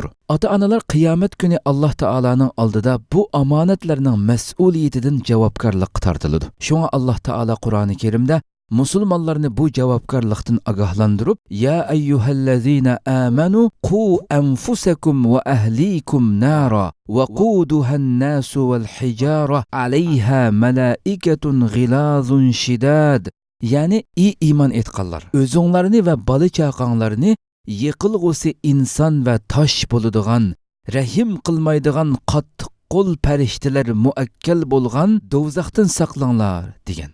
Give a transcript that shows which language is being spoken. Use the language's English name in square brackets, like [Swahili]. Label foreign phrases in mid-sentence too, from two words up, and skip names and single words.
[Uzbek] Ota-onalar qiyomat kuni Alloh taolaning oldida bu omonatlarning mas'uliyatidan javobgarlik tortiladi. Shunga Alloh taolo Qur'oni Karimda musulmonlarni bu javobgarlikdan ogohlantirib, [Arabic] يا أيها الذين آمنوا قوا أنفسكم وأهليكم نارا وقودها الناس والحجارة عليها ملائكة غلاظ شداد. [Uzbek] Ya'ni iymon etganlar, o'zinglarni va bola chaqanglarni yiqilg'usi inson va tosh bo'ladigan, rahim qilmaydigan qattiq qo'l farishtalar muakkal bo'lgan do'zaxdan saqlanglar degan.